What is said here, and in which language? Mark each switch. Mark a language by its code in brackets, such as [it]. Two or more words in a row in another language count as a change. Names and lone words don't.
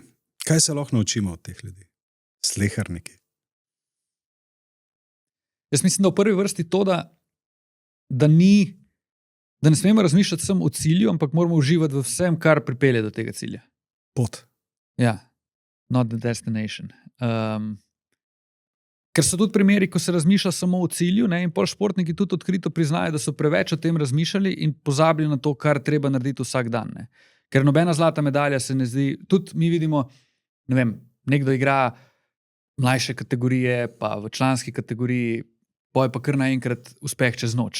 [sl] Kaj se lahko naučimo od teh ljudi? Slehernika. Jaz mislim, da v prvi vrsti to, da ne smemo razmišljati samo o cilju, ampak moramo uživati v vsem, kar pripelje do tega cilja. Pot. Ja, [en] not the destination. [sl] Ker so tudi primeri, ko se razmišlja samo o cilju, ne, in pol športniki tudi odkrito priznajo, da so preveč o tem razmišljali in pozabili na to, kar treba narediti vsak dan. Ne. Ker nobena zlata medalja se ne zdi, tudi mi vidimo, nekdo igra mlajše kategorije, pa v članski kategoriji, je pa kar naenkrat uspeh čez noč.